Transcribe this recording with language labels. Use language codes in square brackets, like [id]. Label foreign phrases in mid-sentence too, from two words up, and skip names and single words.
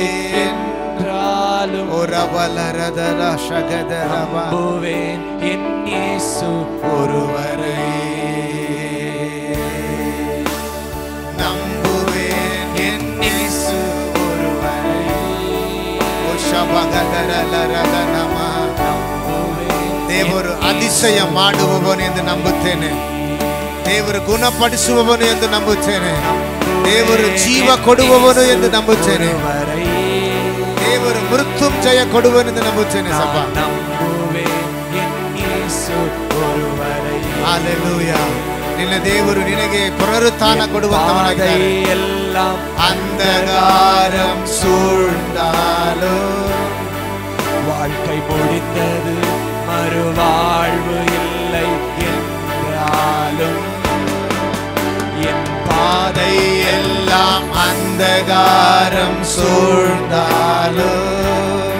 [ta] என்றாலும் நம்புவேன் என் இயேசு ஒருவரை. நம்புவேன் என் இயேசு ஒருவரை. [kn] ದೇವರು ಅತಿಶಯ ಮಾಡುವವನು ಎಂದು ನಂಬುತ್ತೇನೆ. ದೇವರು ಗುಣಪಡಿಸುವವನು ಎಂದು ನಂಬುತ್ತೇನೆ. ದೇವರು ಜೀವ ಕೊಡುವವನು ಎಂದು ನಂಬುತ್ತೇನೆ. ದೇವರು ಮೃತ್ಯುಂಜಯ ಕೊಡುವನು ಎಂದು ನಂಬುತ್ತೇನೆ. ಸಭ ಹಲ್ಲೆಲೂಯಾ. ನಿನ್ನ ದೇವರು ನಿನಗೆ ಪುನರುತ್ಥಾನ ಕೊಡುವಂತವನಾಗಿದ್ದಾನೆ. [ta] ಅಂಧಕಾರಂ சூழ்ந்தாலும் வாழ்க்கை முடிந்தது மறுவாழ்வு இல்லை என்றாலும் என் பாதை எல்லாம் அந்தகாரம் சூழ்ந்தாலும்